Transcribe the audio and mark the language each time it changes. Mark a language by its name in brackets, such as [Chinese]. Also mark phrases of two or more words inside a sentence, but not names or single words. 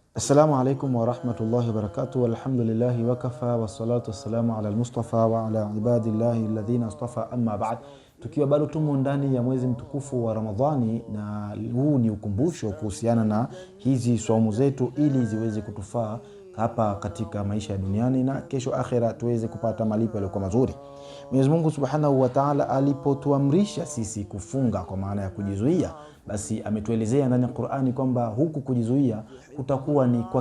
[Arabic] السلام عليكم ورحمة الله وبركاته. الحمد لله وكفى والصلاة والسلام على المصطفى وعلى عباد الله الذين اصطفى، أما بعد. [Swahili] Tukiwa bado tumo ndani ya mwezi mtukufu wa Ramadhani, na huu ni ukumbusho kuhusiana na hizi saumu zetu ili ziweze kutufaa hapa katika maisha ya duniani na kesho akhera tuweze kupata malipo yaliyo mazuri. Mwenyezi Mungu [Arabic] سبحانه وتعالى [Swahili] alipotuamrisha sisi kufunga kwa maana ya kujizuia, basi ametuelezea ndani ya Qur'ani kwamba huku kujizuia kutakuwa ni kwa